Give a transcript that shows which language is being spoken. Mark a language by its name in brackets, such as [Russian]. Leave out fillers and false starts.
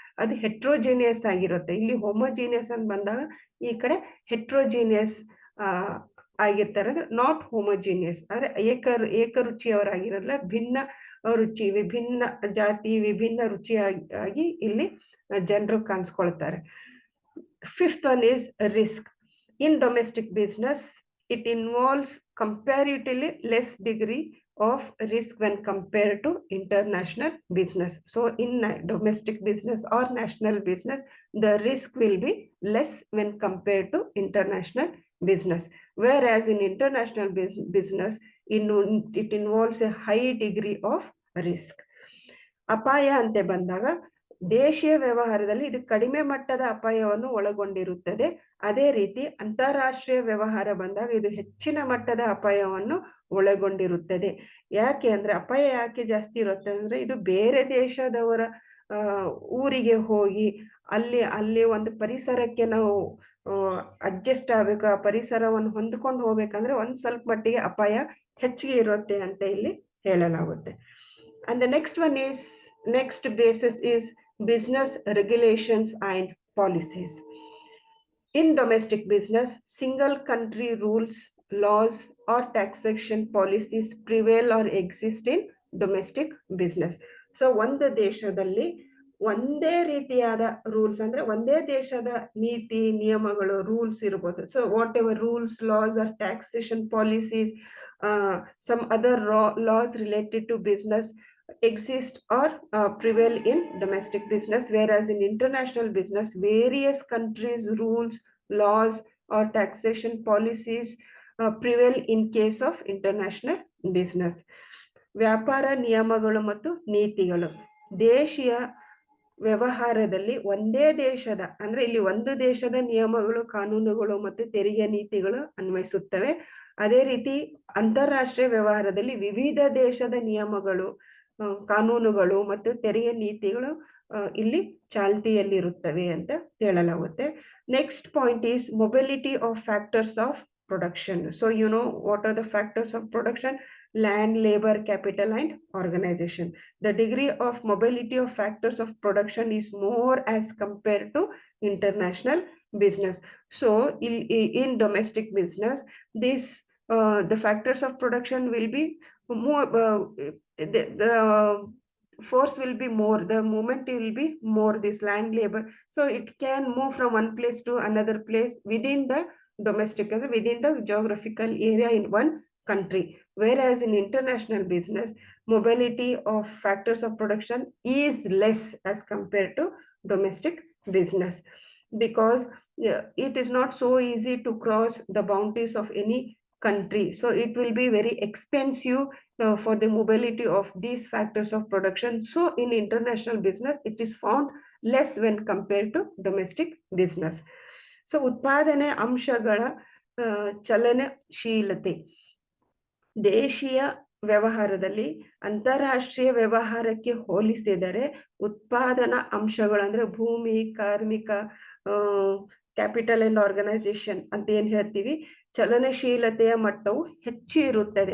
[Kannada] ಅದು ಹೆಟ್ರೋಜಿನಿಯಸ್ ಆಗಿರುತ್ತೆ. ಇಲ್ಲಿ ಹೋಮೋಜಿನಿಯಸ್ ಅಂತ ಬಂದಾಗ ಈ ಕಡೆ ಹೆಟ್ರೋಜಿನಿಯಸ್ ಆಗಿರ್ತಾರೆ, ಅಂದ್ರೆ [English] not homogeneous, [Kannada] ಅಂದ್ರೆ ಏಕರುಚಿಯವರಾಗಿರಲ್ಲ, ಭಿನ್ನ ರುಚಿ, ವಿಭಿನ್ನ ಜಾತಿ, ವಿಭಿನ್ನ ರುಚಿಯಾಗಿ ಇಲ್ಲಿ ಜನರು ಕಾಣಿಸ್ಕೊಳ್ತಾರೆ. [English] Fifth one is risk. In domestic business, it involves comparatively less degree of risk when compared to international business. So in domestic business or national business, the risk will be less when compared to international business. Whereas in international business, it involves a high degree of risk. [Kannada] ಅಪಾಯ ಅಂತ ಬಂದಾಗ ದೇಶೀಯ ವ್ಯವಹಾರದಲ್ಲಿ ಇದು ಕಡಿಮೆ ಮಟ್ಟದ ಅಪಾಯವನ್ನು ಒಳಗೊಂಡಿರುತ್ತದೆ. ಅದೇ ರೀತಿ ಅಂತಾರಾಷ್ಟ್ರೀಯ ವ್ಯವಹಾರ ಬಂದಾಗ ಇದು ಹೆಚ್ಚಿನ ಮಟ್ಟದ ಅಪಾಯವನ್ನು ಒಳಗೊಂಡಿರುತ್ತದೆ. ಯಾಕೆ ಅಂದ್ರೆ ಅಪಾಯ ಯಾಕೆ ಜಾಸ್ತಿ ಇರುತ್ತೆ ಅಂದ್ರೆ ಇದು ಬೇರೆ ದೇಶದವರ ಊರಿಗೆ ಹೋಗಿ ಅಲ್ಲಿ ಒಂದು ಪರಿಸರಕ್ಕೆ ನಾವು ಅಡ್ಜಸ್ಟ್ ಆಗ್ಬೇಕು, ಆ ಪರಿಸರವನ್ನು ಹೊಂದ್ಕೊಂಡು ಹೋಗ್ಬೇಕಂದ್ರೆ ಒಂದ್ ಸ್ವಲ್ಪ ಮಟ್ಟಿಗೆ ಅಪಾಯ ಹೆಚ್ಚಿಗೆ ಇರುತ್ತೆ ಅಂತ ಇಲ್ಲಿ ಹೇಳಲಾಗುತ್ತೆ. [English] And the next basis is business regulations and policies. In domestic business, single country rules, laws or taxation policies prevail or exist in domestic business. [Kannada] So ಒಂದು ದೇಶದಲ್ಲಿ ಒಂದೇ ರೀತಿಯಾದ ರೂಲ್ಸ್, ಅಂದ್ರೆ ಒಂದೇ ದೇಶದ ನೀತಿ ನಿಯಮಗಳು, ರೂಲ್ಸ್ ಇರಬಹುದು. [English] So whatever rules, laws or taxation policies, some other laws related to business exist or prevail in domestic business, whereas in international business various countries rules, laws or taxation policies prevail in case of international business. [Kannada] ವ್ಯಾಪಾರ ನಿಯಮಗಳು ಮತ್ತು ನೀತಿಗಳು ದೇಶೀಯ ವ್ಯವಹಾರದಲ್ಲಿ ಒಂದೇ ದೇಶದ, ಅಂದ್ರೆ ಇಲ್ಲಿ ಒಂದು ದೇಶದ ನಿಯಮಗಳು, ಕಾನೂನುಗಳು ಮತ್ತು ತೆರಿಗೆ ನೀತಿಗಳು ಅನ್ವಯಿಸುತ್ತವೆ. ಅದೇ ರೀತಿ ಅಂತಾರಾಷ್ಟ್ರೀಯ ವ್ಯವಹಾರದಲ್ಲಿ ವಿವಿಧ ದೇಶದ ನಿಯಮಗಳು, ಕಾನೂನುಗಳು ಮತ್ತು ತೆರಿಗೆ ನೀತಿಗಳು ಇಲ್ಲಿ ಚಾಲ್ತಿಯಲ್ಲಿರುತ್ತವೆ ಅಂತ ಹೇಳಲಾಗುತ್ತೆ. [English] Next point is mobility of factors of production. So you know what are the factors of production? Land, labor, capital and organization. The degree of mobility of factors of production is more as compared to international business. So in domestic business, the factors of production will be more, the force will be more, the movement will be more, this land, labor. So it can move from one place to another place within the domestic, within the geographical area in one country. Whereas in international business, mobility of factors of production is less as compared to domestic business, because it is not so easy to cross the boundaries of any country. So it will be very expensive for the mobility of these factors of production. So in international business, it is found less when compared to domestic business. [Kannada] So ಉತ್ಪಾದನೆ ಅಂಶಗಳ ಚಲನಶೀಲತೆ. ದೇಶೀಯ ವ್ಯವಹಾರದಲ್ಲಿ ಅಂತಾರಾಷ್ಟ್ರೀಯ ವ್ಯವಹಾರಕ್ಕೆ ಹೋಲಿಸಿದರೆ ಉತ್ಪಾದನಾ ಅಂಶಗಳು ಅಂದ್ರೆ ಭೂಮಿ, ಕಾರ್ಮಿಕ, [English] capital and organisation [Kannada] ಅಂತ ಏನ್ ಹೇಳ್ತೀವಿ, ಚಲನಶೀಲತೆಯ ಮಟ್ಟವು ಹೆಚ್ಚು ಇರುತ್ತದೆ.